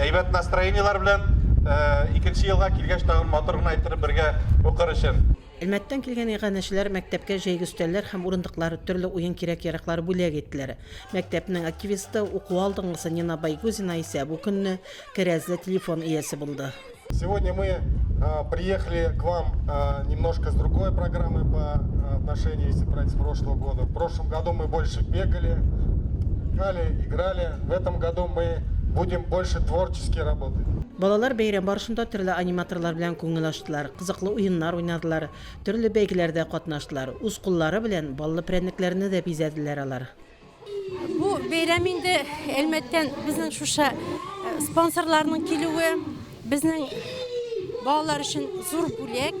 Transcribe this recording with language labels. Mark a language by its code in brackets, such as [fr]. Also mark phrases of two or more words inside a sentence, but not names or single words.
[tt] Әйбәт настроениелар белән икенче елга килгәч тагын моторны иттереп бергә укыр өчен. Әлмәттән килгән иганәчеләр мәктәпкә җәйге өстәлләр һәм урындыклар, төрле уен кирәк-яраклар бүләк иттеләр. Мәктәпнең активисты уку алдынгысы Нина Байгузина исә бу көнне кәрәзле телефон иясе булды. [ru] Сегодня мы приехали к вам немножко с другой программой по отношению, если брать с прошлого года. В прошлом году мы больше бегали, играли. В этом году мы будем больше творчески работать. [tt] Балалар бәйрәм барышында төрле аниматорлар белән күңел ачтылар, кызыклы уеннар уйнадылар, төрле бәйгеләрдә катнаштылар. Үз куллары белән баллы прәнникләрне дә бизәделәр алар. Бу бәйрәм инде Әлмәттән безнең шуша спонсорларның килүе безнең балалар өчен зур бүләк.